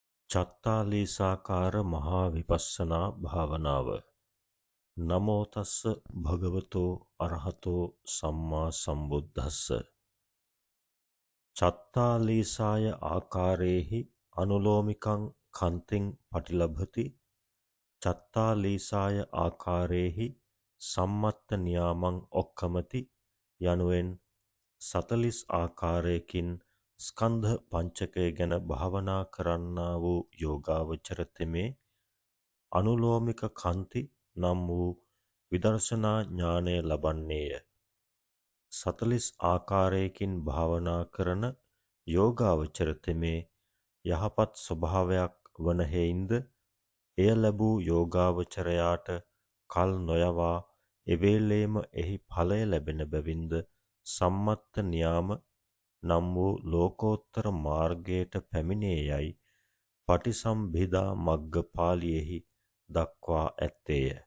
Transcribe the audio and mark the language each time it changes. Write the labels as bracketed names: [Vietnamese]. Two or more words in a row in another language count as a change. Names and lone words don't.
[Sinhala] චත්තාලීසාකාර මහා විපස්සනා භාවනාව. [Pali] නමෝ තස්ස භගවතෝ අරහතෝ සම්මා සම්බුද්දස්ස. චත්තාලීසාය ආකාරේහි අනුලෝමිකං කන්තිං පටිලභති. චත්තාලීසාය ආකාරේහි සම්මත්ත නියාමං ඔක්කමති [Sinhala] යනුවෙන් 40 ආකාරයකින් ස්කන්ධ පංචකය ගැන භාවනා කරන්නා වූ යෝගාවචර තෙමේ අනුලෝමික කන්ති නම් වූ විදර්ශනා ඥානය ලබන්නේය. 40 ආකාරයකින් භාවනා කරන යෝගාවචර තෙමේ යහපත් ස්වභාවයක් වන හේයින්ද එය ලැබූ යෝගාවචරයාට කල් නොයවා එවේලේම එහි ඵලය ලැබෙන බැවින්ද සම්මත්ත නියාම නම් වූ ලෝකෝත්තර මාර්ගයට පැමිණේ යයි පටිසම්භිදා මග්ග පාළියේහි දක්වා ඇත්තේය.